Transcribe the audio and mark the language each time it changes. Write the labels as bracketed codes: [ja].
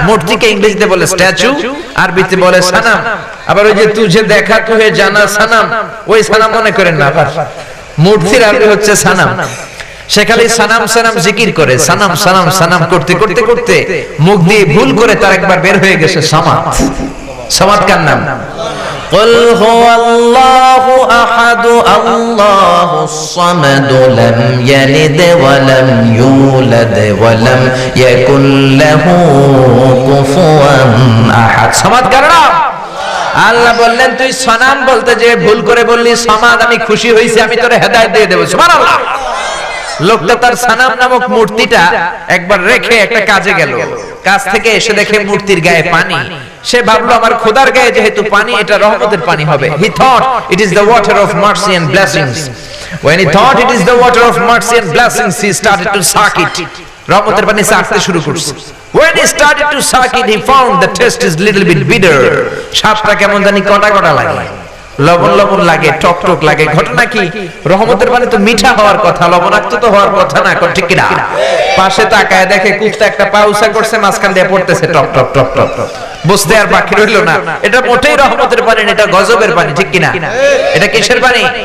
[bn] মূর্তিকে ইংরেজিতে বলে স্ট্যাচু, আরবিতে বলে সানাম। আবার ওই যে [hi] তুঝে দেখা তুহে জানা সানাম, [bn] ওই সানাম মনে করেন না, আবার মূর্তির আরবি হচ্ছে সানাম। সে খালি সানাম সানাম জিকির করে, সানাম সানাম সানাম করতে করতে করতে মুখ দিয়ে ভুল করে তার একবার বের হয়ে গেছে সামাত। সামাত কার নাম? [ar] قل هو الله أحد الله الصمد لم يلد ولم يولد ولم يكن له كفوا أحد। [bn] সামাদ কার নাম? আল্লাহ বললেন তুই সানাম বলতে যে ভুল করে বললি সামাদ, আমি খুশি হইছি, আমি তোরে হেদায়েত দিয়ে দেব। সুবহানাল্লাহ। লোকটা তার সানাম নামক মূর্তিটা একবার রেখে একটা কাজে গেল, কাজ থেকে এসে দেখে মূর্তির গায়ে পানি। সে ভাবলো আমার খোদার গায়ে যেহেতু পানি, এটা রহমতের পানি হবে। [en] He thought it is the water of mercy and blessings. When he thought it is the water of mercy and blessings, he started to suck it. [bn] রহমতের পানি সাকতে শুরু করছে। [en] When he started to suck it, he found the taste is little bit bitter. [bn] স্বাদটা কেমন জানি কটা কটা লাগে। লবণ লবণ লাগে, টক টক লাগে। ঘটনা কি? রহমতের পানি তো মিঠা হওয়ার কথা, লবণাক্ত তো হওয়ার কথা না, ঠিক কি না? পাশে তাকায় দেখে কুত্তা একটা পা উঁচা করছে, মাঝখান দিয়ে পড়তেছে টক টক টক টক টক। বুঝতে আর বাকি রইল না, এটা মোটেই রহমতের পানি, এটা গজবের পানি, ঠিক কি না? এটা কিসের পানি?